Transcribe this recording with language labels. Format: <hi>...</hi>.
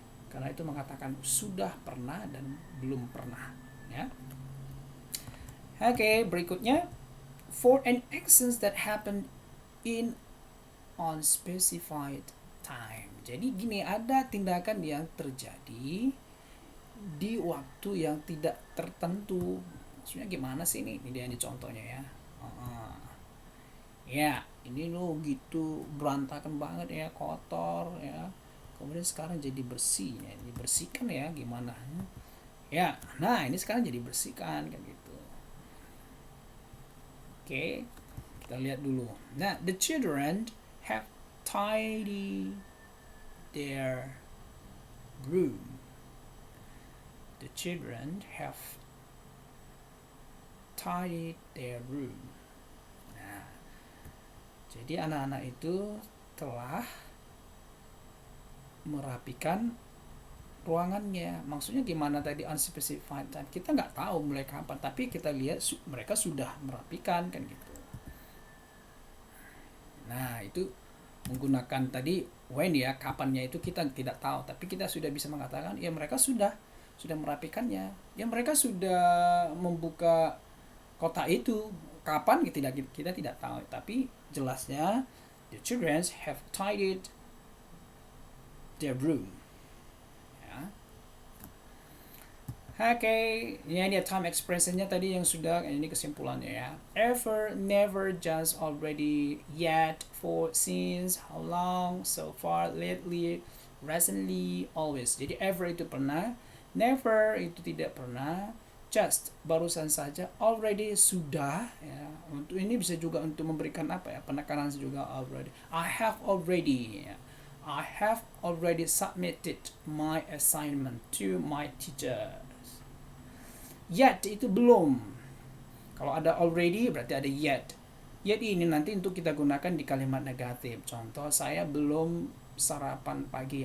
<id>Karena itu mengatakan sudah pernah dan belum pernah ya.</id> <en>Oke, berikutnya for an action that happened in unspecified time.</en> <id>Jadi gini, ada tindakan yang terjadi di waktu yang tidak tertentu. Maksudnya gimana sih ini? Ini dia ini contohnya ya. Ya, ini lo gitu berantakan banget ya, kotor ya. Kemudian sekarang jadi bersih ya, dibersihkan ya gimana? Ya, nah ini sekarang jadi bersihkan kan gitu. Oke, kita lihat dulu.</id> <en>Nah, the children have tidy their room. The children have tidied their room.</en> <id>Nah, jadi anak-anak itu telah merapikan ruangannya. Maksudnya gimana tadi unspecified time? Kita nggak tahu mulai kapan, tapi kita lihat mereka sudah merapikan kan gitu. Nah, itu menggunakan tadi when ya, kapannya itu kita tidak tahu, tapi kita sudah bisa mengatakan ya mereka sudah merapikannya, ya mereka sudah membuka kotak itu. Kapan kita tidak tahu, tapi jelasnya</id> <en>the children have tidied their room</en> <id>ya. Oke, ini time expressionnya tadi yang sudah, ini kesimpulannya ya.</id> <en>Ever, never, just, already, yet, for, since, how long, so far, lately, recently, always.</en> <id>Jadi ever itu pernah, never itu tidak pernah, just barusan saja, already sudah ya. Untuk ini bisa juga untuk memberikan apa ya, penekanan juga already.</id> <en>I have already ya. I have already submitted my assignment to my teacher.</en> <id>Yet itu belum. Kalau ada already berarti ada yet. Yet ini nanti untuk kita gunakan di kalimat negatif. Contoh, saya belum sarapan pagi.</id>